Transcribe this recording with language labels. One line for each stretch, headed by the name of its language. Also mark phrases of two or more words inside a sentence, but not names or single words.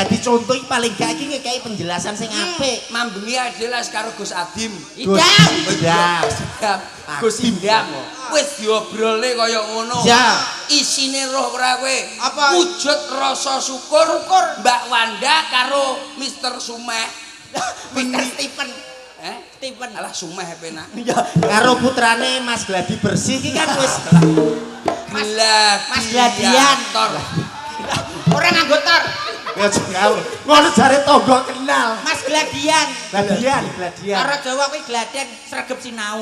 Javanese: dadi contoh iki paling gak iki ngekeki penjelasan sing apik. Mambengi adalah karo Gus Adim. Idam. Idam. Gus Idam. Wis diobrolne kaya ngono. Ya. Isine roh ora kowe. Apa? Wujud rasa syukur Mbak Wanda karo Mr. Sumeh. Mr. Stephen. Stephen. Alah Sumeh penak. Karo putrane Mas Gladi Bersih iki kan wis Mas Gladian. Tor. Ora nganggo tor. ya ngawur. Ngono jare tangga kenal. Mas Gladian. Gladian. Karo Jawa kuwi gladen sregep sinau.